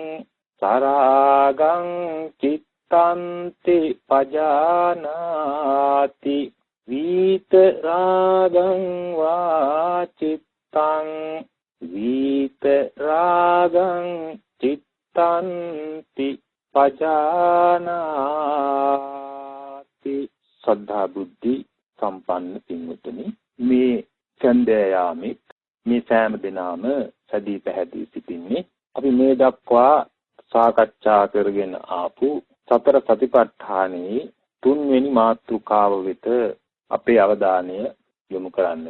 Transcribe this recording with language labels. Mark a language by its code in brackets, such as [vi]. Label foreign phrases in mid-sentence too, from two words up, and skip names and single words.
[pi] සරාගං චිත්තන්ති පජානාති විතරාගං වාචිත්ත තං විතරාගං චිත්තන්ති පජානාති. [si] සද්ධා බුද්ධි සම්පන්න පින්වතුනි, මේ ඡන්දයාමේ මේ සෑම දිනම සදී පැහැදී සිටින්නේ අපි මේ දක්වා සාකච්ඡා කරගෙන ආපු සතර සතිපට්ඨානයේ තුන්වෙනි මාතෘකාව වෙත අපේ අවධානය යොමු කරන්නට.